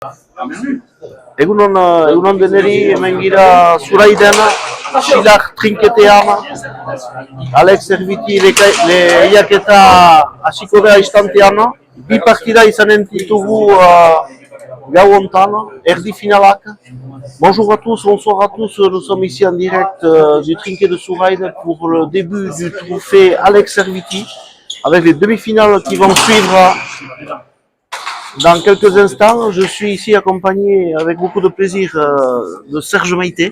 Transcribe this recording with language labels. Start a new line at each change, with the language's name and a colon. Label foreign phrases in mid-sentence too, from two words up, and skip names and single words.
Basque: Egunon deneri, hemen gira Zuraiden, Xilak trinketean, Alex Erviti lehiaketa hasiko da istantean, bi partida izanen ditugu gau hontan, erdi finalak.
French: Bonjour à tous, bonsoir à tous, nous sommes ici en direct du trinquet de Zuraide pour le début du trophée Alex Erviti, avec les demi-finales qui vont suivre dans quelques instants. Je suis ici accompagné avec beaucoup de plaisir de Serge Maïté.